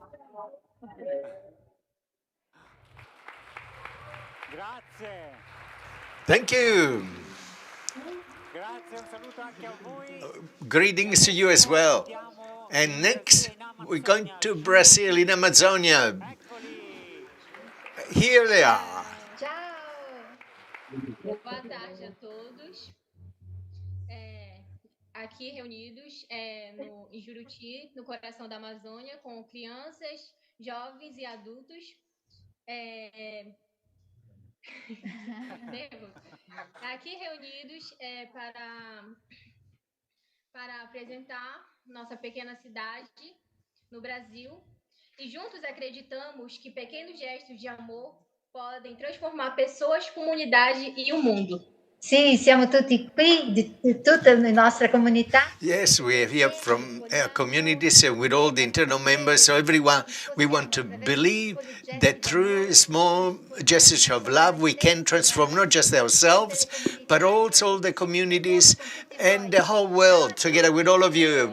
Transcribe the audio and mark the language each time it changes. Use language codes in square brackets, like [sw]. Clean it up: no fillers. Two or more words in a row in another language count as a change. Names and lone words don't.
[en] Thank you. Greetings to you as well. And next, we're going to Brazil in Amazonia. Here they are. [pt] Boa tarde a todos. Aqui reunidos em Juruti, no coração da Amazônia, com crianças, jovens e adultos. Aqui reunidos para apresentar nossa pequena cidade no Brasil. E juntos acreditamos que pequenos gestos de amor podem transformar pessoas, comunidade e o mundo. [it] Sì, siamo tutti qui, di tutta la nostra comunità. [en] Yes, we are here from our communities with all the internal members. So everyone, we want to believe that through small gestures of love, we can transform not just ourselves, but also the communities and the whole world together with all of you.